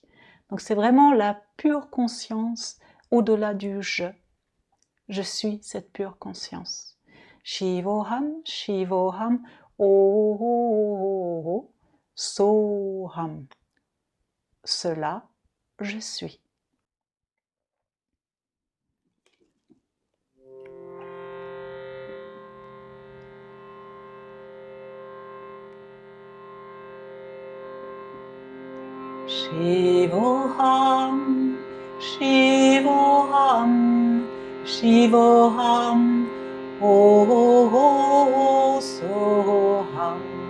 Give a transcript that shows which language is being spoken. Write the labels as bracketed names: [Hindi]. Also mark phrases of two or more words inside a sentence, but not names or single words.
[French] Donc c'est vraiment la pure conscience au-delà du je. Je suis cette pure conscience. [Sanskrit] शिवोऽहम्, शिवोऽहम्, ओ, सोऽहम्. [French] Cela, je suis. [Sanskrit] शिवोऽहम्, शिवोऽहम्, शिवोऽहम्, ओ, सोऽहम्.